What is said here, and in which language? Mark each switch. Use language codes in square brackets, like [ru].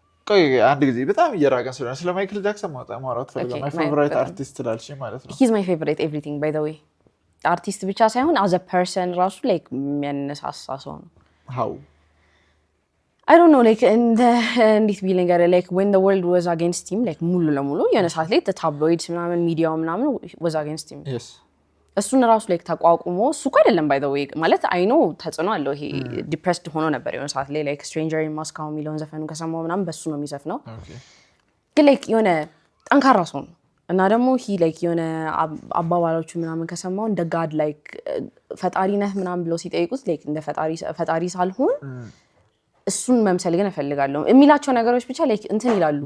[am] ቆይ አንድ ጊዜ በጣም እየራቀን ስለሆነ ስለ ማይክል ጃክሰን ማውራት ፈልጋለሁ [en] my favorite artist [am] ትላልሽ ማለት ነው [en] he's my favorite everything by the way [am] አርቲስት ብቻ ሳይሆን [en] as a person ራሱ like [am] የሚያነሳሳ ሰው ነው [en] how I don't know like in the [am] እንዴት ቢል ነገር [en] like when the world was against him like [am] ሙሉ ለሙሉ የሆነ ሰዓት ላይ [en] the tabloids [am] ምናምን ሚዲያው ምናምን [en] was against him yes [am] እሱን ራሱ like ተቋቁሞ እሱ እኮ አይደለም [en] by the way [am] ማለት [en] I know [am] ተጽዕኖ አለው ይሄ depressed ሆኖ ነበር የሆነ ሰዓት ላይ like stranger in Moscow የሚለውን ዘፈኑ ከሰማው ምናምን በሱ ነው የሚዘፍነው ግን like የሆነ ጠንካራ ሰው ነው እና ደግሞ he like የሆነ አባባሎቹ ምናምን ከሰማው እንደ God like ፈጣሪ ነህ ምናምን ብለው ሲጠይቁት like እንደ ፈጣሪ ሳልሆን እሱን መምሰል ግን እፈልጋለሁ የሚላቸው ነገሮች ብቻ like እንትን ይላሉ